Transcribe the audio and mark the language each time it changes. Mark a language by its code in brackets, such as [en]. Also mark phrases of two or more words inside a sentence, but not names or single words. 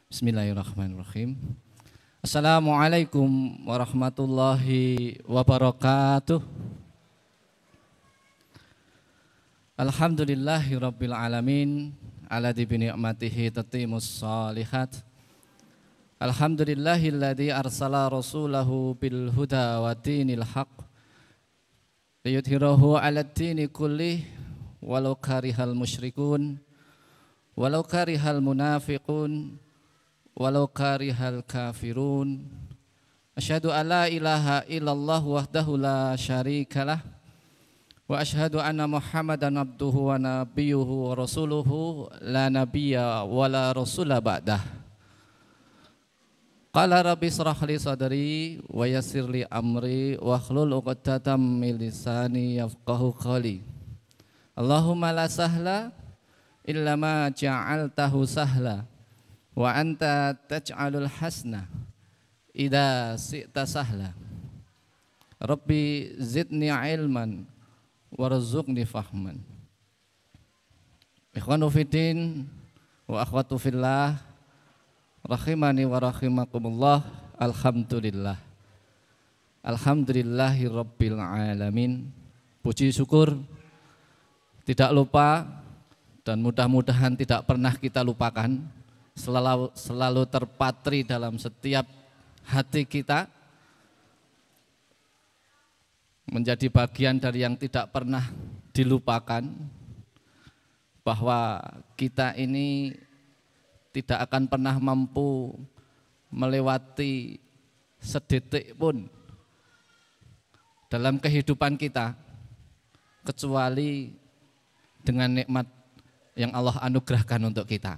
[ar] بسم الله الرحمن الرحيم. السلام عليكم ورحمة الله وبركاته. الحمد لله رب العالمين، الذي بنعمته تتم الصالحات. الحمد لله الذي أرسل رسوله بالهدى ودين الحق ليظهره على الدين كله ولو كره المشركون ولو كره المنافقون ولو كره الكافرون. أشهد أن لا إله إلا الله وحده لا شريك له وأشهد أن محمدا عبده ونبيه ورسوله لا نبي ولا رسول بعده. قال رب اشرح لي صدري ويسر لي أمري واحلل عقدة من لساني يفقهوا قولي. اللهم لا سهل إلا ما جعلته سهلا وأنت تجعل الحزن إذا شئت سهلا. رب زدني علما وارزقني فهما. إخوة في الدين وأخوات في الله، رحمني ورحمكم الله. الحمد لله، الحمد لله رب العالمين. [id] Puji syukur tidak lupa dan mudah-mudahan tidak pernah kita lupakan, selalu terpatri dalam setiap hati kita, menjadi bagian dari yang tidak pernah dilupakan, bahwa kita ini tidak akan pernah mampu melewati sedetik pun dalam kehidupan kita kecuali dengan nikmat yang Allah anugerahkan untuk kita.